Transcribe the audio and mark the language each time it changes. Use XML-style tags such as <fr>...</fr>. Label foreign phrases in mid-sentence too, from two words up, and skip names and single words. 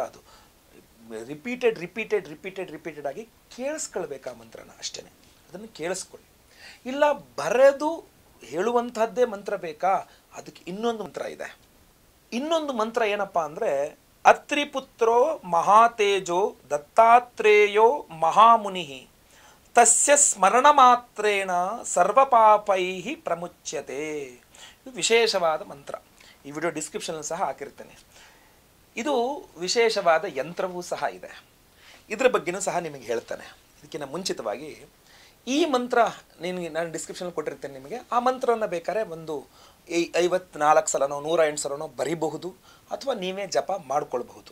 <kn>ಅದು ರಿಪೀಟೆಡ್ ಆಗಿ ಕೇಳಿಸ್ಕೊಳ್ಬೇಕು ಆ ಮಂತ್ರನ, ಅಷ್ಟೇ. ಅದನ್ನು ಕೇಳಿಸ್ಕೊಳ್ಳಿ. ಇಲ್ಲ ಬರೆದು ಹೇಳುವಂತಹದ್ದೇ ಮಂತ್ರ ಬೇಕಾ? ಅದಕ್ಕೆ ಇನ್ನೊಂದು ಮಂತ್ರ ಇದೆ. ಇನ್ನೊಂದು ಮಂತ್ರ ಏನಪ್ಪಾ ಅಂದರೆ,</kn> <sa>ಅತ್ರಿಪುತ್ರೋ ಮಹಾತೇಜೋ ದತ್ತಾತ್ರೇಯೋ ಮಹಾಮುನಿ ತಸ್ಯ ಸ್ಮರಣ ಮಾತ್ರೇಣ ಸರ್ವಪಾಪೈ ಪ್ರಮುಚ್ಯತೆ.</sa> <kn>ಇದು ವಿಶೇಷವಾದ ಮಂತ್ರ. ಈ ವಿಡಿಯೋ ಡಿಸ್ಕ್ರಿಪ್ಷನಲ್ಲಿ ಸಹ ಹಾಕಿರ್ತೇನೆ. ಇದು ವಿಶೇಷವಾದ ಯಂತ್ರವೂ ಸಹ ಇದೆ. ಇದರ ಬಗ್ಗೆನೂ ಸಹ ನಿಮಗೆ ಹೇಳ್ತಾನೆ. ಇದಕ್ಕಿಂತ ಮುಂಚಿತವಾಗಿ ಈ ಮಂತ್ರ ನಾನು ಡಿಸ್ಕ್ರಿಪ್ಷನಲ್ಲಿ ಕೊಟ್ಟಿರ್ತೇನೆ ನಿಮಗೆ. ಆ ಮಂತ್ರವನ್ನು ಬೇಕಾದ್ರೆ ಒಂದು 54 ಸಲನೋ 108 ಸಲನೋ ಬರೀಬಹುದು, ಅಥವಾ ನೀವೇ ಜಪ ಮಾಡ್ಕೊಳ್ಬಹುದು.</kn>